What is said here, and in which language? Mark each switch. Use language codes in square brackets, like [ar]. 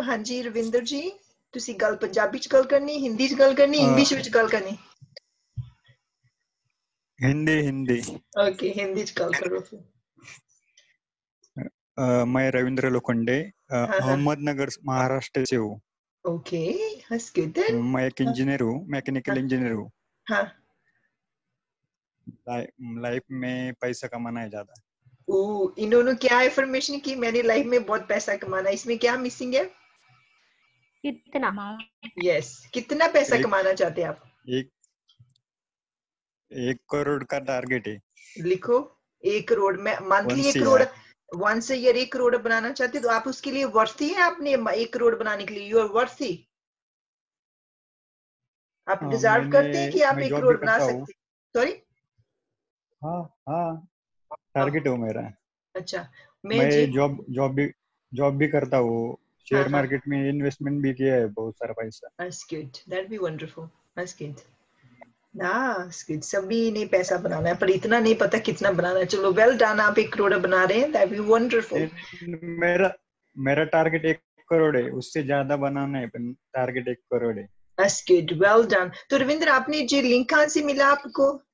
[hi] हाँ जी रविंदर जी, [pa] ਤੁਸੀਂ ਗੱਲ ਪੰਜਾਬੀ ਚ ਗੱਲ ਕਰਨੀ, ਹਿੰਦੀ ਚ ਗੱਲ ਕਰਨੀ, ਇੰਗਲਿਸ਼ ਵਿੱਚ ਗੱਲ ਕਰਨੀ? [hi] हिंदी। ओके, हिंदी च ਗੱਲ करो फिर। मैं रविंद्र लोखंडे, हाँ। अहमदनगर महाराष्ट्र से हूँ। [en] Okay, that's good then। [hi] मैं एक इंजीनियर हूँ, मैकेनिकल इंजीनियर हूँ। हाँ। लाइफ में पैसा कमाना है ज्यादा। इन्होंने क्या इन्फॉर्मेशन की, मैंने लाइफ में बहुत पैसा कमाना, इसमें क्या मिसिंग है? कितना? यस, कितना पैसा कमाना चाहते हैं आप? 1 करोड़ का टारगेट है। लिखो 1 करोड़ में monthly 1 crore, once year 1 crore बनाना चाहते हैं, तो आप उसके लिए वर्थी है? आपने 1 करोड़ बनाने के लिए [en] You are worthy? [hi] आप डिजर्व करते हैं कि आप 1 करोड़ बना सकते हैं? सॉरी, हाँ टारगेट है मेरा। अच्छा, मैं जॉब भी करता हूँ, शेयर मार्केट में इन्वेस्टमेंट भी किया है बहुत सारा पैसा। [en] That's good, that'd be wonderful, that's good। That's good, [hi] सभी ने पैसा बनाना है, पर इतना नहीं पता कितना बनाना है। चलो वेल डन, आप 1 करोड़ बना रहे हैं, [en] that'd be wonderful। [hi] मेरा टारगेट 1 करोड़ है, उससे ज्यादा बनाना है, पर टारगेट 1 करोड़ है। [en] That's good, well done। [hi] तो रविंद्र, आपने जो लिंक कहाँ से मिला आपको?